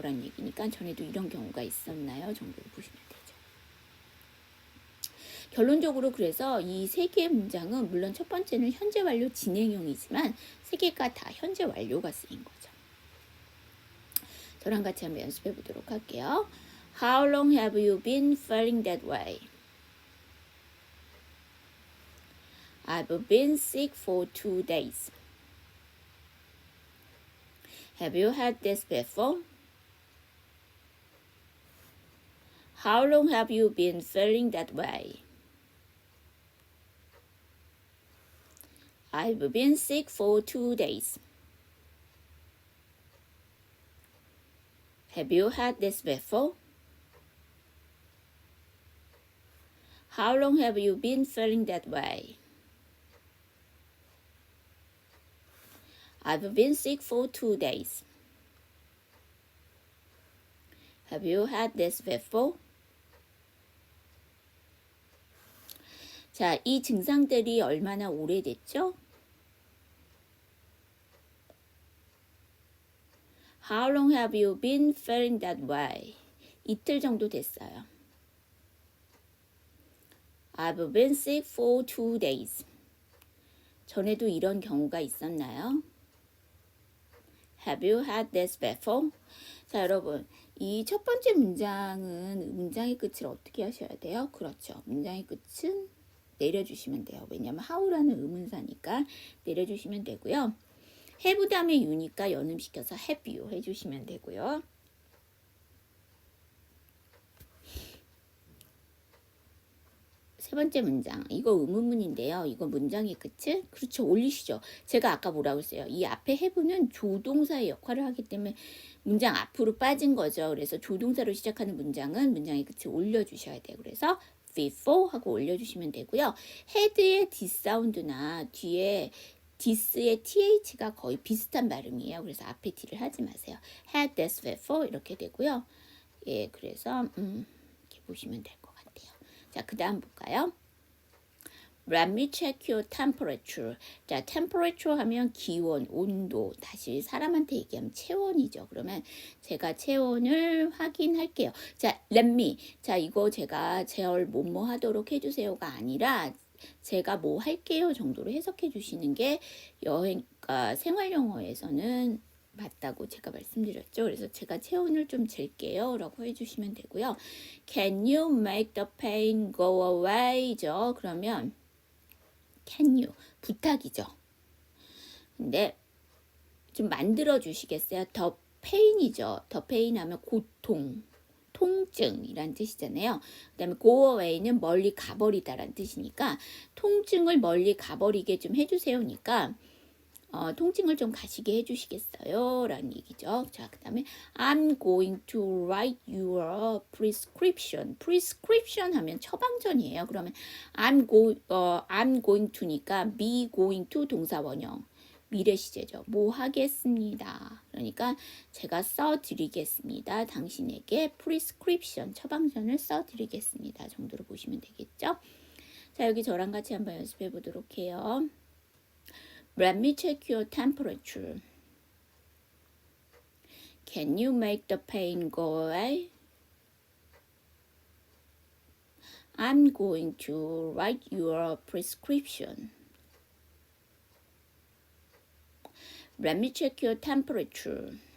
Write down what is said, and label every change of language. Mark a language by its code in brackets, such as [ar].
[ko] 라는 얘기니까 전에도 이런 경우가 있었나요? 정도로 보시면 되죠. 결론적으로 그래서 이 세 개의 문장은 물론 첫 번째는 현재 완료 진행형이지만 세 개가 다 현재 완료가 쓰인 거죠. 저랑 같이 한번 연습해 보도록 할게요. [en] How long have you been feeling that way? I've been sick for 2 days. Have you had this before? How long have you been feeling that way? I've been sick for 2 days. Have you had this before? How long have you been feeling that way? I've been sick for 2 days. Have you had this before? [ko] 자, 이 증상들이 얼마나 오래됐죠? [en] How long have you been feeling that way? [ko] 이틀 정도 됐어요. [en] I've been sick for 2 days. [ko] 전에도 이런 경우가 있었나요? [en] Have you had this before? [ko] 자, 여러분. 이 첫 번째 문장은 문장의 끝을 어떻게 하셔야 돼요? 그렇죠. 문장의 끝은 내려주시면 돼요. 왜냐하면 how라는 의문사니까 내려주시면 되고요. have 다음에 you니까 연음시켜서 have you 해주시면 되고요. 세 번째 문장. 이거 의문문인데요. 이거 문장의 끝을 그렇죠. 올리시죠. 제가 아까 뭐라고 했어요. 이 앞에 have는 조동사의 역할을 하기 때문에 문장 앞으로 빠진 거죠. 그래서 조동사로 시작하는 문장은 문장의 끝을 올려주셔야 돼요. 그래서 before 하고 올려주시면 되고요. had의 D 사운드나 뒤에 this의 th가 거의 비슷한 발음이에요. 그래서 앞에 t를 하지 마세요. [en] had this before [ko] 이렇게 되고요. 예, 그래서 이렇게 보시면 될 것 같아요. 자, 그 다음 볼까요? [en] Let me check your temperature. [ko] 자, temperature 하면 기온, 온도. 다시 사람한테 얘기하면 체온이죠. 그러면 제가 체온을 확인할게요. [en] 자, let me. [ko] 자, 이거 제가 제얼 뭐뭐 하도록 해주세요가 아니라 제가 뭐 할게요 정도로 해석해 주시는 게 생활 영어에서는 맞다고 제가 말씀드렸죠. 그래서 제가 체온을 좀 잴게요 라고 해주시면 되고요. [en] Can you make the pain go away? [ko] 죠. 그러면 can you 부탁이죠. 근데 좀 만들어 주시겠어요? the pain이죠. the pain 하면 고통, 통증이란 뜻이잖아요. 그 다음에 go away는 멀리 가버리다란 뜻이니까 통증을 멀리 가버리게 좀 해주세요니까 통증을 좀 가시게 해주시겠어요? 라는 얘기죠. 자, 그 다음에 [en] I'm going to write your prescription. [ko] prescription 하면 처방전이에요. 그러면 I'm going to니까 be going to 동사 원형. 미래 시제죠. 뭐 하겠습니다. 그러니까 제가 써드리겠습니다. 당신에게 prescription, 처방전을 써드리겠습니다. 정도로 보시면 되겠죠. 자, 여기 저랑 같이 한번 연습해 보도록 해요. [en] Let me check your temperature. Can you make the pain go away? I'm going to write your prescription. Let me check your temperature.